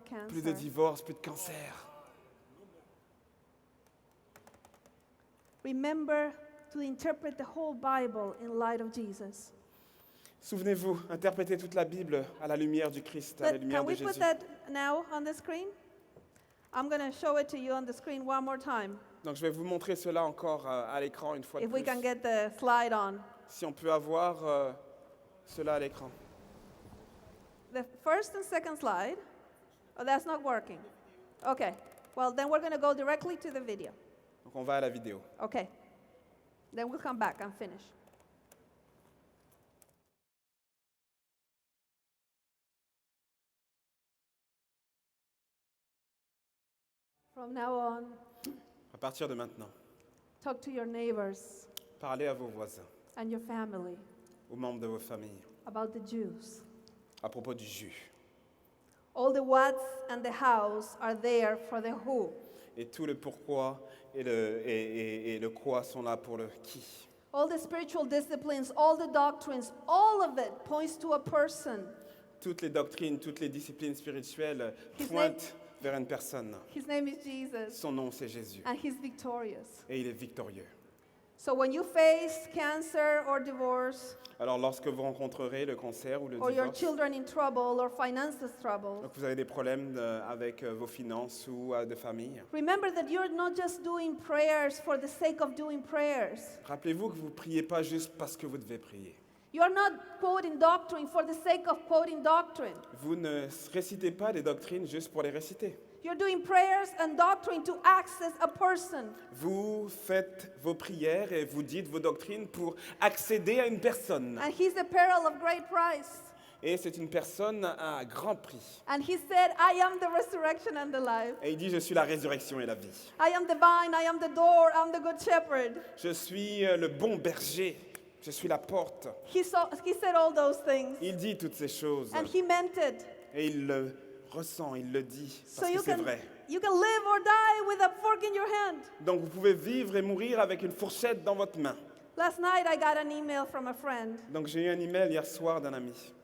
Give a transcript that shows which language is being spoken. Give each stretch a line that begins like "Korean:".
French: plus de cancer. divorce, plus de cancer.
English: Remember to interpret the whole Bible in light of Jesus.
French: Souvenez-vous, interprétez toute la Bible à la lumière du Christ, à la lumière
English: Can
French: de
English: we put
French: Jésus.
English: that now on the screen? I'm going to show it to you on the screen one more time.
French: Donc je vais vous montrer cela encore à l'écran une fois de
English: If we
French: plus.
English: can get the slide on.
French: Si on peut avoir cela à l'écran.
English: The first and second slide. Oh, that's not working. Okay. Well, then we're going to go directly to the video.
French: Donc on va à la vidéo.
English: Okay. Then we'll come back and finish. From now on,
French: À partir de maintenant,
English: talk to your neighbors
French: parlez à vos voisins,
English: and your family
French: aux membres de vos familles,
English: about the Jews.
French: à propos du jus.
English: All the whats and the hows are there for the who.
French: Et tout le pourquoi et le quoi sont là pour le qui.
English: All the spiritual disciplines, all the doctrines, all of it points to a person.
French: Toutes les doctrines, toutes les disciplines spirituelles
English: His
French: pointent vers une personne.
English: His name is Jesus,
French: Son nom, c'est Jésus.
English: and he's victorious.
French: Et il est victorieux.
English: So when you face cancer or divorce,
French: Alors lorsque vous rencontrerez le cancer ou le
English: or your
French: divorce,
English: children in trouble, or finances trouble,
French: donc vous avez des problèmes avec vos finances ou de famille,
English: remember that you're not just doing prayers for the sake of doing prayers.
French: rappelez-vous que vous ne priez pas juste parce que vous devez prier.
English: You are not quoting doctrine for the sake of quoting doctrine.
French: Vous ne récitez pas des doctrines juste pour les réciter.
English: You're doing prayers and doctrine to access a person.
French: Vous faites vos prières et vous dites vos doctrines pour accéder à une personne.
English: And he's a pearl of great price.
French: Et c'est une personne à grand prix.
English: And he said, I am the resurrection and the life.
French: Et il dit, je suis la résurrection et la vie.
English: I am the vine, I am the door, I'm the good shepherd.
French: Je suis le bon berger. Je suis la porte.
English: He said all those things.
French: Il dit toutes ces choses.
English: And he meant it.
French: Et il le ressent, il le dit.
English: So
French: Parce que
English: you
French: c'est
English: can,
French: vrai.
English: you can live or die with a fork in your hand.
French: Donc vous pouvez vivre et mourir avec une fourchette dans votre main.
English: Last night I got an email from a friend.
French: Donc j'ai eu un email hier soir d'un ami.